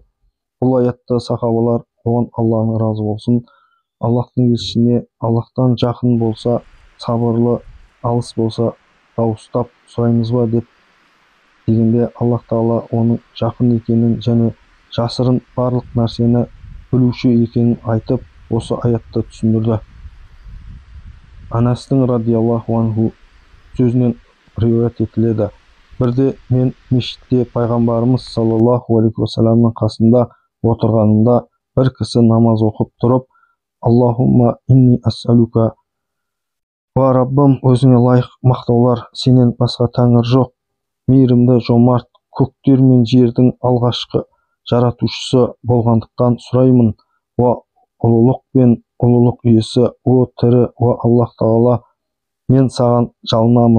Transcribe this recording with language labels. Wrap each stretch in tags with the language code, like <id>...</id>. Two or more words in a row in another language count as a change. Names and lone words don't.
<kk>Бұл аятта сахабалар, оған Алланың разы болсын, Аллахтың елшісіне Аллахтан жақын болса сабырлы, алыс болса дауыстап сұраймыз ба дегенде, Аллах Тағала оның жақын екенін және жасырын барлық нәрсені білуші екенін айтып, осы аятты түсіндірді. Анастың</kk> <ar>رضي الله عنه</ar> <kk>сөзінен риуаят етіледі: бірде мен мешітте пайғамбарымыз</kk> <ar>صلى الله عليه وسلم</ar> <kk>қасында отырғанымда бір кісі намаз оқып тұрып:</kk> <ar>اللهم إني أسألك,</ar> <kk>уа Раббым, өзіңе лайық мақтаулар, сенен басқа тәңір жоқ, мейірімді, жомарт, көктер мен жердің алғашқы жаратушысы болғандықтан сұраймын. Уа ұлылық пен ұлылық иесі, о тірі, уа Аллах Тағала, мен саған жалынамын.</kk>